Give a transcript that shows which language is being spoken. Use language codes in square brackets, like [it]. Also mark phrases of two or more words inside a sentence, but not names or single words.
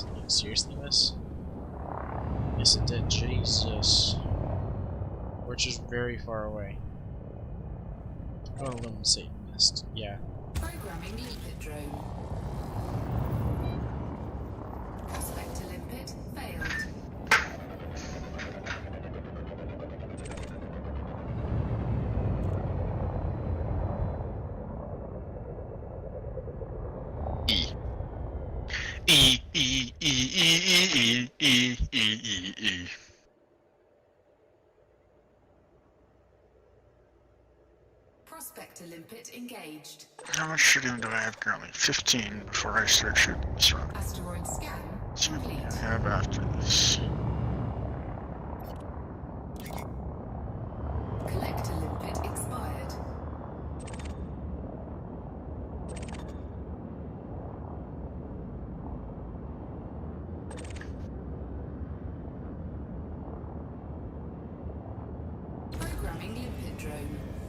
[en] Like, seriously miss? Yes, it did. Jesus. We're just very far away. I'm gonna limit say it missed. Yeah. Programming limpet drone. Prospector limpet failed. E. E, E, E, E, E, E, E, E, E. Prospector limpet engaged. How much shooting do I have currently? 15 before I start shooting this round. Asteroid scan So complete. I have after this. Collector limpet expired. Programming limpet drone.